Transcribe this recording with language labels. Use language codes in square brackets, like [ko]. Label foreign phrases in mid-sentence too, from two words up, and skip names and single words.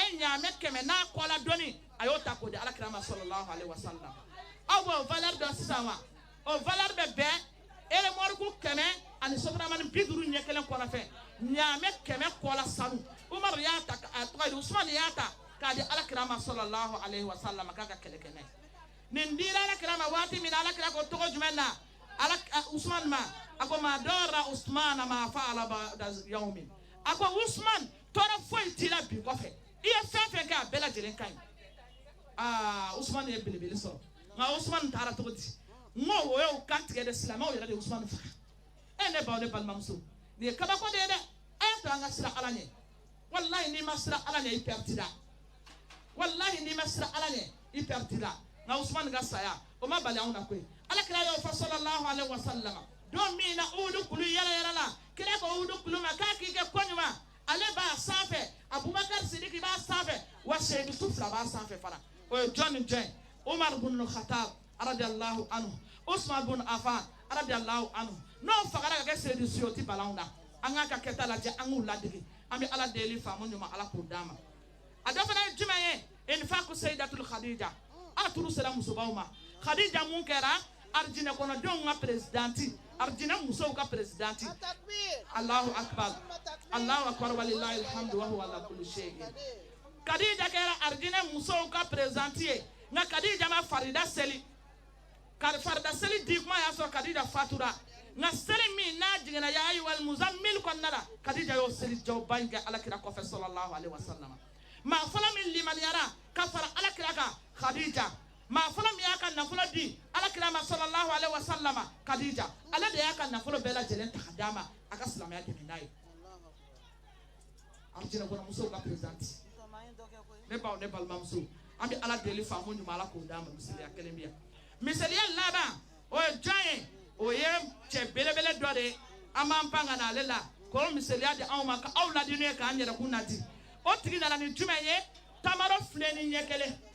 [bm] ye ɲaamɛ 100 n'a kɔla dɔɔni a y'o ta k'o di Alakira ma [ar] صلى الله عليه وسلم [bm] aw b'o valeur dɔn sisan wa o valeur bɛ bɛn elemoriku 100 ani sotaramani 50 ɲɛ kelen kɔnɔ fɛ ɲaamɛ 100 kɔla sanu Umar y'a ta a tɔgɔ ye Usman y'a ta k'a di Alakira ma [ar] صلى الله عليه وسلم [bm] k'a ka kɛlɛkɛnɛ nin dira Alakira ma waati min na Alakira ko tɔgɔ jumɛn na Usman ma a ko ma dɔra Usman ma [ar] فعل بعد يوم [bm] a ko Usman tɔɔrɔ foyi t'i la bi kɔfɛ i ye fɛn fɛn kɛ a bɛɛ lajɛlen ka ɲi Usman ye belebele sɔrɔ nka Usman taara cogo di n ko o y'o kan tigɛ de silamɛw yɛrɛ de Usman faga ne baw ne balimamuso nin ye kabako de ye dɛ a y'a to an ka siran ala ɲɛ wallahi n'i ma siran ala ɲɛ i pɛrɛtira wallahi n'i ma siran ala ɲɛ i pɛrɛtira nka Usman ka saya o ma bali anw na koyi Alakira y'o fɔ [ar] صلى الله عليه وسلم [bm] don min na Uhudu kulu yɛlɛ la kira ko Uhudu kulu ma k'a k'i kɛ ko ɲuman ale b'a sanfɛ Abubakar Sidiki b'a sanfɛ wa seyidu fila b'a sanfɛ fana o ye jɔn ni jɔn ye Umar bin Khattab [ar] رضي الله عنه [bm] Usman bin Affan [ar] رضي الله عنه [bm] n'o fagara ka kɛ seyidu si o ti balanw na an k'a ka kɛta lajɛ an k'u ladege an bɛ ala deli faamu ɲuman ala k'o d'a ma a dɔ fana ye jumɛn ye infaqu Sayyidatul Khadija ala turu sera musobaw ma Khadija mun kɛra arijinɛ kɔnɔdenw ka présidente arijinɛ musow ka présidente [ar] الله أكبر ولله الحمد وهو على كل شيء [bm] Khadija kɛra arijinɛ musow ka présidente ye nka Khadija ma farida seli di kuma y'a sɔrɔ Khadija fatura nka seli min n'a jiginna [ar] يا أيها المزمل [bm] kɔnɔna la Khadija y'o seli jɔba in kɛ Alakira kɔfɛ [ar] صلى الله عليه وسلم [bm] maa fɔlɔ min limaniyara ka fara Alakira kan Khadija maa fɔlɔ min y'a ka nafolo di Alakira ma [ar] صلى الله عليه وسلم [bm] Khadija ale de y'a ka nafolo bɛɛ lajɛlen ta ka d'a ma a ka silamɛya dɛmɛ n'a ye arijinɛ kɔnɔ musow ka présidente ne baw ne balimamuso an bɛ ala deli faamu ɲuman ala k'o d'a ma misaliya kelen bɛ yan misaliya laban o ye jɔn ye o ye cɛ belebele dɔ de ye an b'an pan ka na ale la k'o misaliya di anw ma k'aw ladi n'o ye k'an yɛrɛ kun nati o o tigi nana ni jumɛn ye tamaro filɛ ni ɲɛ kelen